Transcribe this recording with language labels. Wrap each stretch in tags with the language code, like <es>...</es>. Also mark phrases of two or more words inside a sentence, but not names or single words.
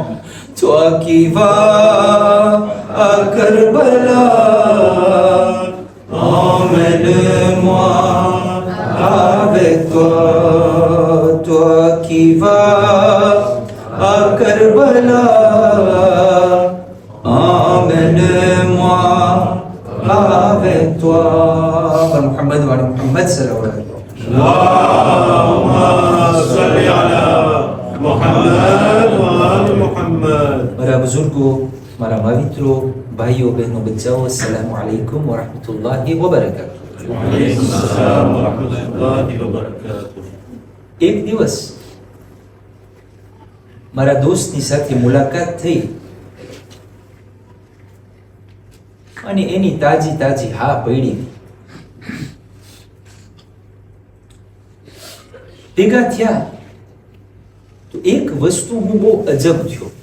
<fr>Toi qui vas à Karbala, emmène-moi avec toi. Toi qui vas à Karbala, emmène-moi avec toi.</fr> <ar>محمد و محمد صلى الله عليه وسلم. اللهم صل على محمد وآل محمد.</ar> <gu>મારા બુઝુર્ગો, મારા પવિત્રો, ભાઈઓ બહેનો બચ્ચાઓ,</gu> <ar>السلام عليكم ورحمة الله وبركاته. وعليكم السلام ورحمة الله وبركاته.</ar> <gu>એક દિવસ મારા દોસ્તની સાથે મુલાકાત થઈ અને એની તાજી તાજી હા પડી. ભેગા થયા તો એક વસ્તુ હું બહુ અજબ થયો.</gu>